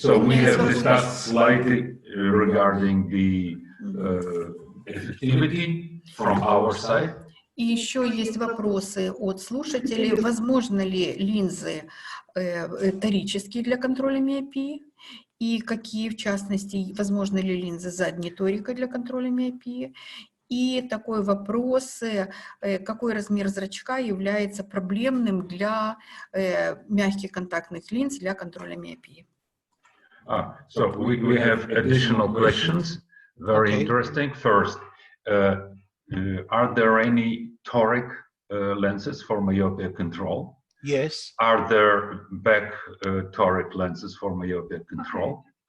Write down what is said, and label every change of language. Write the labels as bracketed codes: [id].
[en] So we have discussed slightly regarding the effectivity from our side. [ru] И еще есть вопросы от слушателей. Возможно ли линзы торические для контроля миопии? И какие, в частности, возможно ли линзы задней торика для контроля миопии? И такой вопрос, какой размер зрачка является проблемным для мягких контактных линз для контроля миопии? [en] So we have additional questions, very interesting. First, are there any toric lenses for myopia control? Yes. Are there back toric lenses for myopia control?